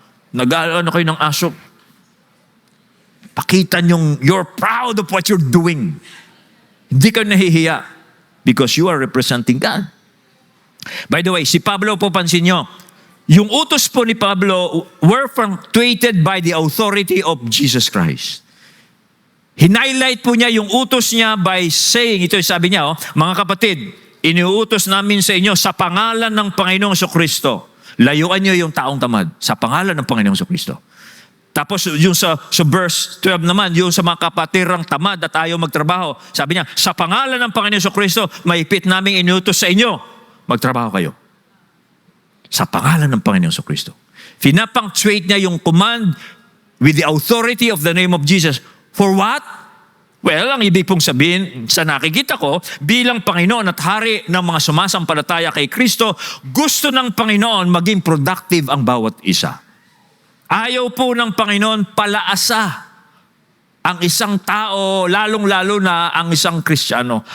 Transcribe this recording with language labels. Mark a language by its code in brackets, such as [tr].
[tl] Nag-ano kayo ng aso. Pakita nyong [en] you're proud of what you're doing. [tl] Hindi ka nahihiya [en] because you are representing God. By the way, [tl] si Pablo po, pansin nyo, yung utos po ni Pablo [en] were punctuated by the authority of Jesus Christ. [tl] Hinighlight po niya yung utos niya by saying, ito yung sabi niya, mga kapatid, iniuutos namin sa inyo sa pangalan ng Panginoong Jesucristo. Layuan niyo yung taong tamad sa pangalan ng Panginoong Jesucristo. Tapos yung sa verse 12 naman, yung sa mga kapatirang tamad at ayaw magtrabaho, sabi niya, sa pangalan ng Panginoong Jesucristo, maipit namin iniutos sa inyo, magtrabaho kayo. Sa pangalan ng Panginoong Jesucristo. Pinapunctuate niya yung command [en] with the authority of the name of Jesus. For what? [tl] Well, ang ibig pong sabihin sa nakikita ko, bilang Panginoon at Hari ng mga sumasampalataya kay Kristo, gusto ng Panginoon maging productive ang bawat isa. Ayaw po ng Panginoon palaasa ang isang tao, lalong-lalo na ang isang Kristiyano.